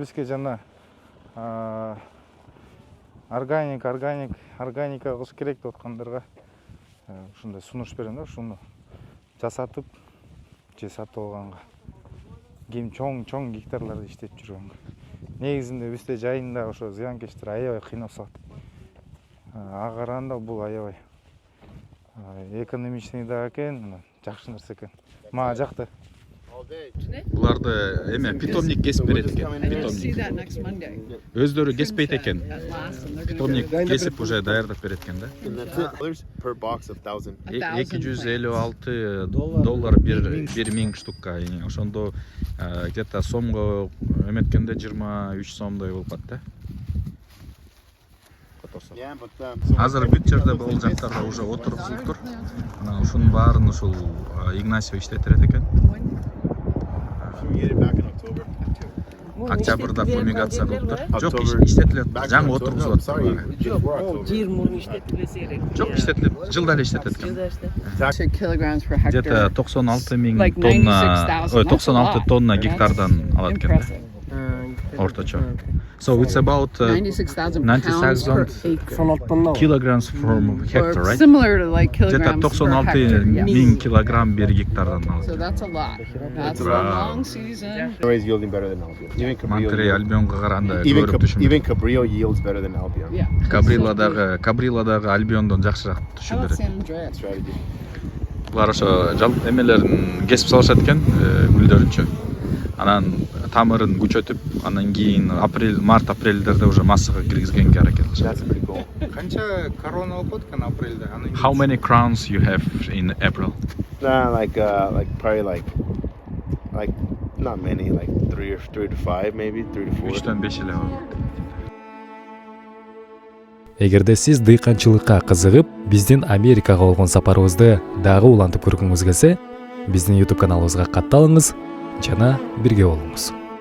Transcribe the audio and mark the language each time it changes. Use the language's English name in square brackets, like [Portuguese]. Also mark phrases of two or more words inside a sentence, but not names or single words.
[Kyrgyz] Бизге жана органика кылыш керек деп аткандарга ушундай сунуш берем да, ушуну жасатып же сатып алганга. Ким чоң гектарларда иштеп жүргөнгө. Негизинде бизде жайында ошо зыянкечтер аябай кыйнап салат. Ага караганда бул аябай экономичный да экен, жакшы нерсе экен. Мага жакты. [English] All day. [Kyrgyz] Буларды питомник кесип берет экен. [English] And you'll see that next Monday. [Kyrgyz] Өздөрү кеспейт экен. [English] At last, and they're gonna [Kyrgyz] Питомник [English] do [Kyrgyz] кесип уже даярдап берет экен да. [English] And that's it. Others per box of 1,000. [Kyrgyz] 256 доллар бир 1000 штукка. Ошондо где-то сомго эметкенде 23 сомдой болуп калат да. Которсо. [English] Yeah, but [Kyrgyz] азыр бүт жерде бул жактарда уже отургузулуп тур. Анан ушунун баарын ушул Игнасио иштетирет экен. [English] fumigated back in October. [Kyrgyz] Октябрда фумигация кылып тур. Жок, [English] October. [Kyrgyz] иштетилет. [English] Back in [Kyrgyz] Жаңы [English] October. No, [Kyrgyz] отургузулат. [English] sorry, before October. [Kyrgyz] Жер мурун иштетилбесе керек. Жок, иштетилет. Жылда эле иштетет экен. [English] 2 kilograms per hectare. [Kyrgyz] Где-то 96 000 [English] Like [Kyrgyz] тонна, [English] 96,000. [Kyrgyz] ой, [English] That's a 96 lot. [Kyrgyz] тонна [English] That's [Kyrgyz] гектардан алат экен да. [English] Impressive. Орточо. So it's about 96,000 pounds per 96,000 acre. kilograms from hectare, Or right? similar to like [Kyrgyz] Где-то [English] kilograms per 96 hectare. Yes. [Kyrgyz] 1000 килограмм бир гектардан [English] So [Kyrgyz] алат. [English] that's a lot. That's a Wow. long season. Always yielding better than Albion. Even Cabrillo. [Kyrgyz] Монтерей Альбионго караганда [English] Even, [Kyrgyz] көбүрөөк түшүм. [English] even Cabrillo yields better than Albion. Yeah. [Kyrgyz] Кабриладагы Альбиондон жакшыраак [English] How [Kyrgyz] түшүм [English] about [Kyrgyz] берет. [English] San Andreas? Strategy. [Kyrgyz] Булар ошо эмелерин кесип салышат экен, гүлдөрүнчө. Анан тамырын күчөтүп, анан кийин март апрелдерде уже массага киргизгенге аракет кылышат. That's pretty cool. Канча корона болуп аткан апрелде? [English] How many crowns you have in April? Nah, like probably like not many, like three to five, maybe 3 to 4. [Kyrgyz] 3-төн 5 эле бар. Эгерде сиз дыйканчылыкка кызыгып, биздин Америкага болгон сапарыбызды дагы улантып көргүңүз келсе, биздин YouTube каналыбызга катталыңыз жана бирге болуңуз.